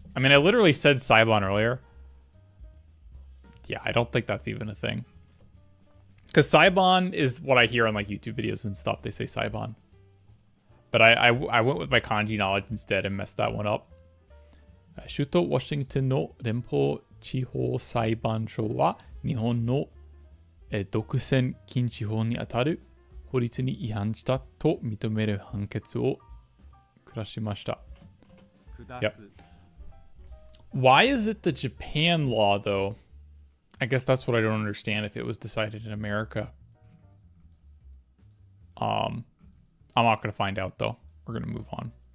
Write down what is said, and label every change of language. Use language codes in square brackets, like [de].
[en] I mean, I literally said Saiban earlier. Yeah, I don't think that's even a thing. Because Saiban is what I hear on like YouTube videos and stuff. They say Saiban. But I went with my kanji knowledge instead and messed that one up. [ja] 首都ワシントンの連邦地方裁判所は日本の独占禁止法にあたる法律に違反したと認める判決を下しました。 [en] Yep. Why is it the Japan law, though? I guess that's what I don't understand if it was decided in America. I'm not going to find out, though. We're going to move on.